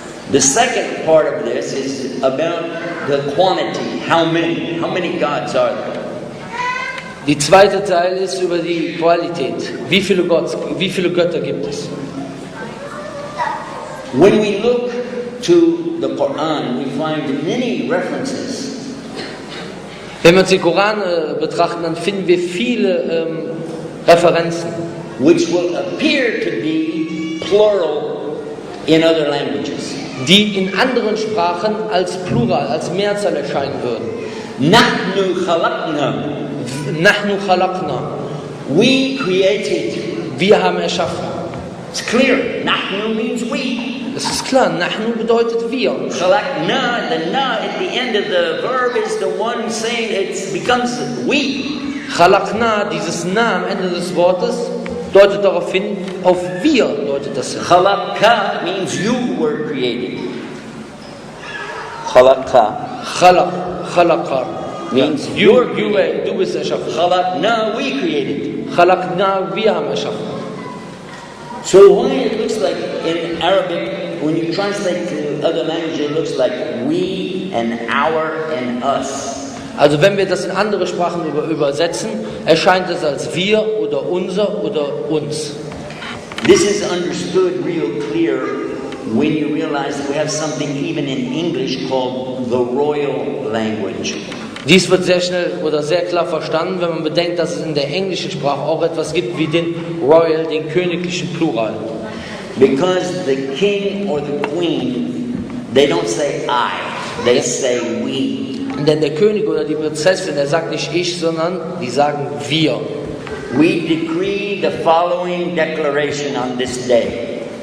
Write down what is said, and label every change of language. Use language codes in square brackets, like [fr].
[en] The second part of this is about the quantity. How many gods are there? [de] Die zweite Teil ist über die Qualität. Wie viele Götter gibt es? [en] When we look to the Quran, we find many references. [de] Wenn wir uns den Koran betrachten, dann finden wir viele Referenzen, [en] which will appear to be plural in other languages. [de] Die in anderen Sprachen als Plural, als Mehrzahl erscheinen würden. [ar] Nahnu khalaqna. Nahnu khalaqna. [en] We created. [de] Wir haben erschaffen. [en] It's clear. Nahnu means we. [de] Es ist klar, Nahnu bedeutet wir. [en] Khalaqna, the na at the end of the verb is the one saying it becomes we. [de] Khalaqna, dieses Na am Ende des Wortes, deutet darauf hin, auf wir deutet das hin. [en] Khalaqa means you were created. [ar] Khalaqa. Khalaqa [en] means [de] du bist erschaffen. [en] Khalaqna, we created. [de] Khalaqna, wir haben erschaffen. [en] So why it looks like in Arabic, when you translate to other languages, it looks like we and our and us. [de] Also wenn wir das in andere Sprachen übersetzen, erscheint es als wir oder unser oder uns. [en] This is understood real clear when you realize that we have something even in English called the royal language. [de] Dies wird sehr schnell oder sehr klar verstanden, wenn man bedenkt, dass es in der englischen Sprache auch etwas gibt wie den Royal, den königlichen Plural. [en] Because the king or the queen, they don't say I, they say we. [de] Denn der König oder die Prinzessin, der sagt nicht ich, sondern die sagen wir. [en] We decree the following declaration on this day.